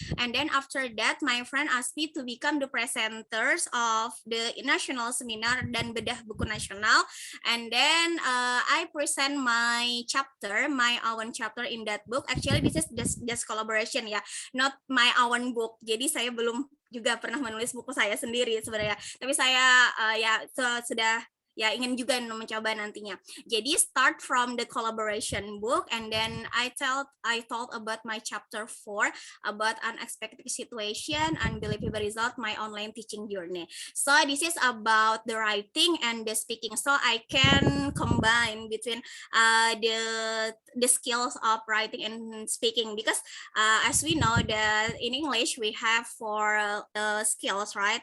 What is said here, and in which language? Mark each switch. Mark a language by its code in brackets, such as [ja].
[en] And then after that, my friend asked me to become the presenters of the national seminar [id] dan bedah buku nasional. [en] And then I present my chapter, my own chapter in that book. Actually, this is just collaboration ya, not my own book. [id] Jadi saya belum juga pernah menulis buku saya sendiri sebenarnya. Tapi saya sudah ya ingin juga mencoba nantinya. Jadi [en] start from the collaboration book, and then I thought about my chapter 4 about unexpected situation, unbelievable result, my online teaching journey. So this is about the writing and the speaking. So I can combine between the skills of writing and speaking, because as we know that in English we have 4 skills, right?